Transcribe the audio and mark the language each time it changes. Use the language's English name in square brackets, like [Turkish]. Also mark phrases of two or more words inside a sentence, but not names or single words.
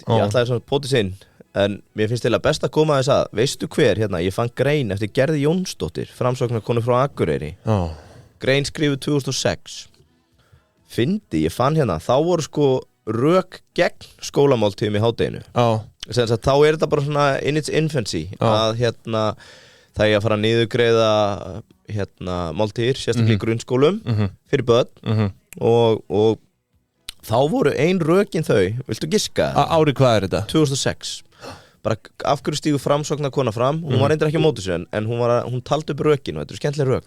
[Icelandic] Ég ætlaði svona pótis inn, en mér finnst til að best að koma þess að, veistu hver, ég fann grein eftir Gerði Jónsdóttir, framsóknarkonu frá Akureyri. Grein skrifuð 2006. Ég fann þá voru sko rök gegn skólamáltíðum í hádeginu. Þá er þetta bara svona [English] in its infancy [Icelandic] að það er að fara að niðurgreiða máltíðir, sérstaklega í grunnskólum fyrir börn og þá voru ein rökin þau, viltu giska? Árið hvað er þetta? 2006. Bara af hverju stígur framsóknarkona fram, hún var reyndar ekki á móti sér en hún taldi upp rökin og þetta er skemmtileg rök.